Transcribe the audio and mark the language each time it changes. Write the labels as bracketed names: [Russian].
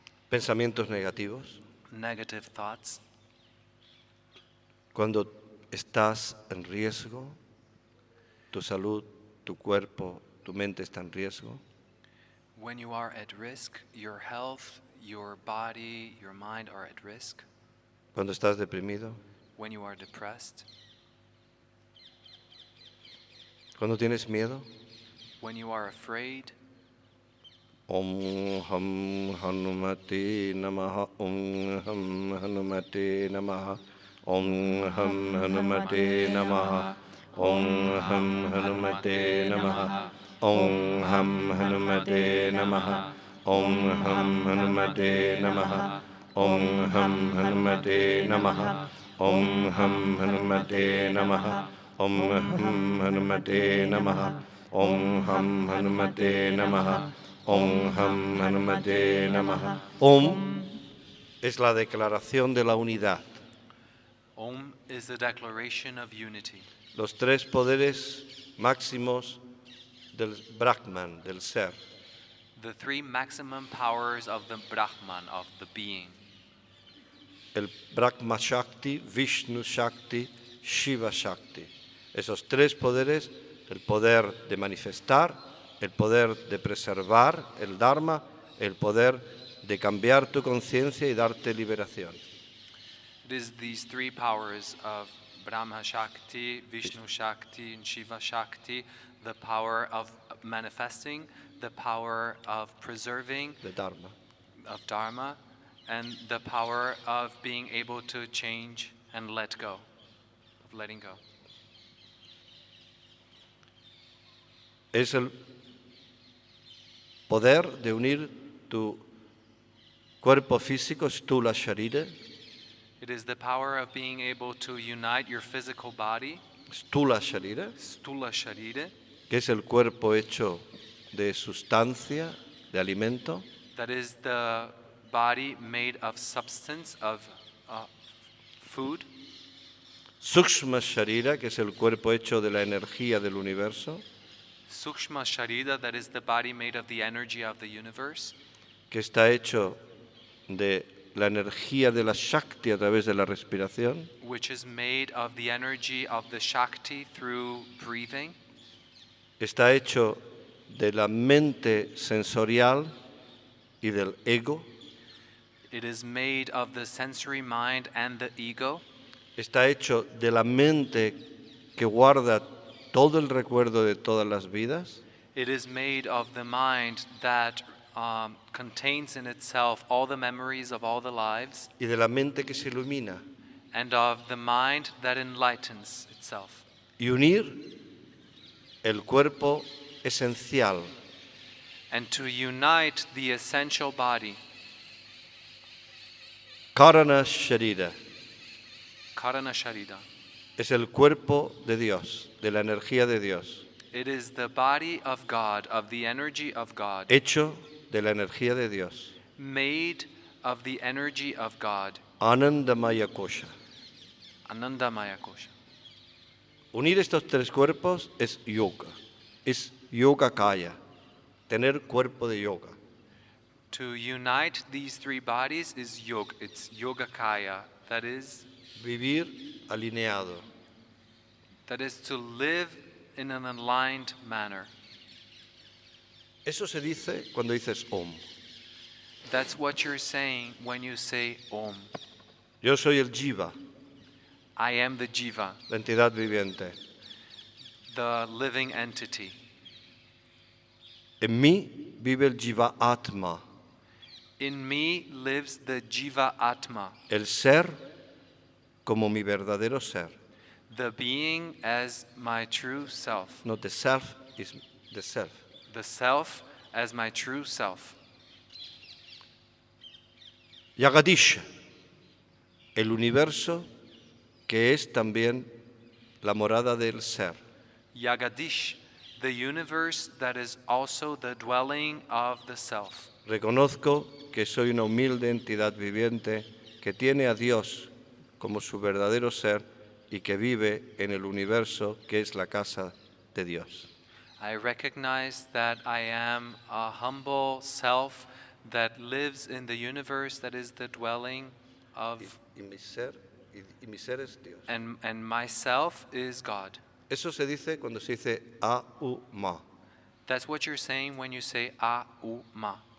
[Spanish] Pensamientos negativos. [English] negative thoughts. [Spanish] Cuando estás en riesgo, tu salud, tu cuerpo, tu mente está en riesgo. [English] When you are at risk, your health, your body, your mind are at risk. [Spanish] Cuando estás deprimido. [English] When you are depressed. [Spanish] Cuando tienes miedo. [English] When you are afraid. [Sanskrit] Om Ham Hanumate Namaha. Om Ham Hanumate Namaha. Om Ham Hanumate Namaha. Om Ham Hanumate Namaha. Om Ham Hanumate Namaha. Om Ham Hanumate Namaha. Om Ham Hanumate Namaha. Om Ham Hanumate Namaha. Om Ham Hanumate Namaha. Om Ham Hanumate Namaha. Om Ham Hanumate Namaha. [Spanish] Om es la declaración de la unidad. [English] Om is the declaration of unity. [Spanish] Los tres poderes máximos del Brahman, del ser. [English] The three maximum powers of the Brahman, of the being. [Spanish] El Brahma Shakti, Vishnu Shakti, Shiva Shakti. Esos tres poderes, el poder de manifestar, el poder de preservar el Dharma, el poder de cambiar tu conciencia y darte liberación. [English] It is these three powers of Brahma Shakti, Vishnu Shakti, and Shiva Shakti, the power of manifesting, the power of preserving, [Spanish] De Dharma. [English] of Dharma, and the power of being able to change and let go, of letting go. [Spanish] Es el poder de unir tu cuerpo físico, stula sharira, [English] It is the power of being able to unite your physical body, [Sanskrit] stula sharira, Stula Sharira, [Spanish] que es el cuerpo hecho de sustancia, de alimento, [English] that is the body made of substance, of food. [Spanish] sukshma sharira, que es el cuerpo hecho de la energía del universo, [English] Sukshma Sharira, that is the body made of the energy of the universe, [Spanish] que está hecho de la energía de la Shakti a través de la respiración, [English] which is made of the energy of the Shakti through breathing. [Spanish] está hecho de la mente sensorial y del ego, [English] It is made of the sensory mind and the ego. [Spanish] está hecho de la mente que guarda todo el recuerdo de todas las vidas, [English] It is made of the mind that contains in itself all the memories of all the lives, [Spanish] y de la mente que se ilumina, [English] and of the mind that enlightens itself. [Spanish] y unir el cuerpo esencial, [English] And to unite the essential body, [Sanskrit] Karana Sharira, Karana Sharira. [Spanish] es el cuerpo de Dios, de la energía de Dios, [English] It is the body of God, of the energy of God, [Spanish] hecho de la energía de Dios, [English] made of the energy of God, [Sanskrit] Anandamaya Kosha. Anandamaya Kosha. [Spanish] Unir estos tres cuerpos es yoga, es yoga kaya, tener cuerpo de yoga. [English] To unite these three bodies is yoga. It's Yogakaya. That is [Spanish] Vivir alineado. [English] to live in an aligned manner. [Spanish] Eso se dice cuando dices Om. [English] That's what you're saying when you say Om. [Spanish] Yo soy el Jiva, [English] I am the Jiva, [Spanish] la entidad viviente. [English] the living entity. [Spanish] En mí vive el Jiva Atma, [English] In me lives the Jiva Atma, [Spanish] el ser como mi verdadero ser. [English] The being as my true self. No, the self is the self. The self as my true self. [Spanish] Jagadish, el universo que es también la morada del ser. [English] Jagadish, the universe that is also the dwelling of the self. [Spanish] Reconozco que soy una humilde entidad viviente que tiene a Dios como su verdadero ser y que vive en el universo que es la casa de Dios. [English] I recognize that I am a humble self that lives in the universe that is the dwelling of, [Spanish] Y mi ser es Dios. [English] and myself is God. [Spanish] Eso se dice cuando se dice A-U-Ma. [English] That's what you're saying when you say A, U, Ma.